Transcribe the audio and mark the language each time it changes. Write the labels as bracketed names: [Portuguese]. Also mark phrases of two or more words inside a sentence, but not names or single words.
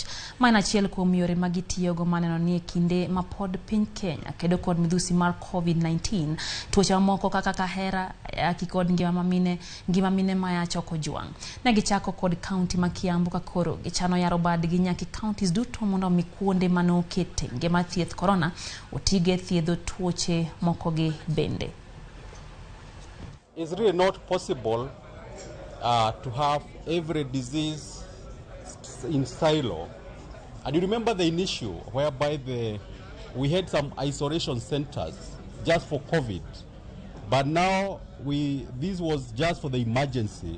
[Luo (Kenya and Tanzania)] Ma en achiel kuom yore ma gitiyogo maneno ni e kinde ma pod piny Kenya kedo kod midhusi mar COVID-19, tuoche mamoko kaka kahera, ayaki kod ngima mine mayach ok ojwang'. Ne gichako kod kaunti ma Kiambu ka koro gichano yaro badgi nyaki counties duto mondo mi kuonde manokete ngema thieth corona otige thiedho tuoche moko gi bende. [English] It's really not possible to have every disease in silo. And you remember the initial whereby we had some isolation centers just for COVID. But now this was just for the emergency.